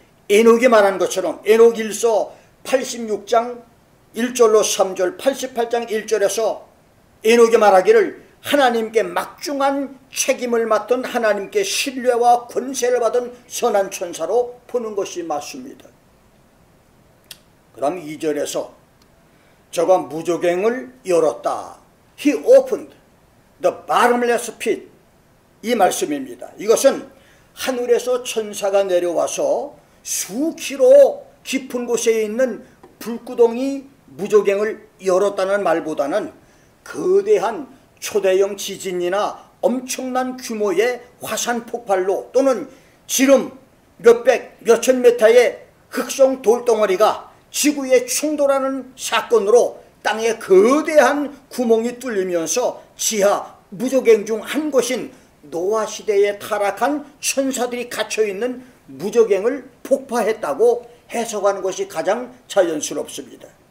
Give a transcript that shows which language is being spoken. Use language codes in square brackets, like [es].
[ko] 에녹이 말한 것처럼 에녹 1서 86장 1절로 3절, 88장 1절에서 에녹이 말하기를 하나님께 막중한 책임을 맡던, 하나님께 신뢰와 권세를 받은 선한 천사로 보는 것이 맞습니다. 그 다음 2절에서 저가 무저갱을 열었다. [en] He opened the bottomless pit. [ko] 이 말씀입니다. 이것은 하늘에서 천사가 내려와서 수키로 깊은 곳에 있는 불구덩이 무저갱을 열었다는 말보다는 거대한 초대형 지진이나 엄청난 규모의 화산 폭발로, 또는 지름 몇백, 몇천 메타의 흑성 돌덩어리가 지구에 충돌하는 사건으로 땅에 거대한 구멍이 뚫리면서 지하 무저갱 중 한 곳인 노아 시대에 타락한 천사들이 갇혀있는 무저갱을 폭파했다고 해석하는 것이 가장 자연스럽습니다.